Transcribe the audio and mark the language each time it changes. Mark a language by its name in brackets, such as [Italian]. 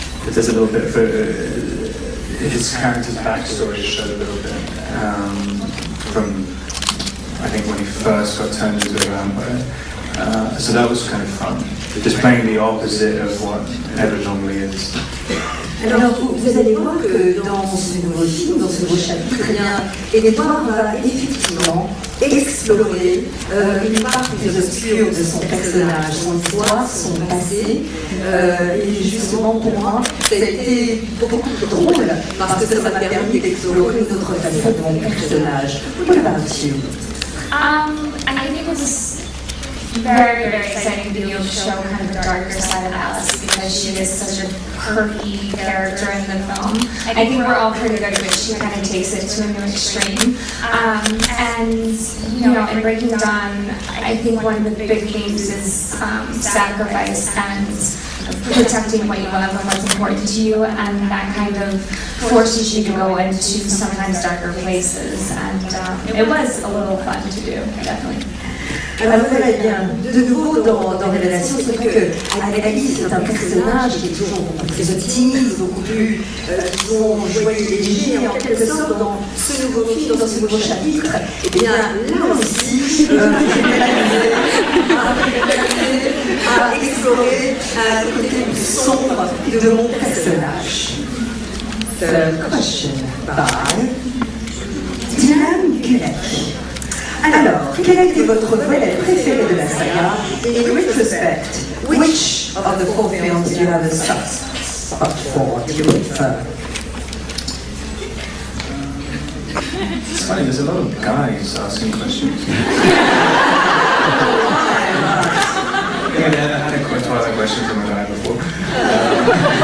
[English] There's a little bit of his character's backstory showed a little bit from, I think, when he first got turned into a vampire. So that was kind of fun, just playing the opposite of what Edward normally is. [French] Alors vous allez voir que dans ce nouveau film, dans ce nouveau chapitre, Edward va effectivement explorer une part plus obscure de son personnage, son histoire, son passé. Et justement pour moi, ça a été beaucoup plus drôle parce que ça m'a permis d'explorer une autre facette de mon personnage. [English] What about you? I think it was very, very exciting to be able to show kind of the darker side of Alice because she is such a quirky character in the film. I think we're all pretty good, but she kind of takes it to a new extreme. And, in Breaking Dawn, I think one of the big themes is sacrifice and protecting what you love and what's important to you, and that kind of forces you to go into sometimes darker places. And it was a little fun to do, definitely. [French] Alors voilà, bien, de nouveau dans Révélation, c'est vrai qu'Alice est un personnage qui est toujours beaucoup plus optimiste, beaucoup plus disons, joyeux et léger, et en quelque sorte, dans ce nouveau film, dans ce nouveau chapitre, et bien là aussi, à explorer le côté plus sombre de mon personnage. [English] Third question by Dylan Gulek. [French] Alors, quel a été votre volet préféré de la saga? [English] In retrospect, which of the 4 films do you have a soft spot for? Do you prefer? It's funny, there's a lot of guys asking questions. I had a Twilight question from a guy before.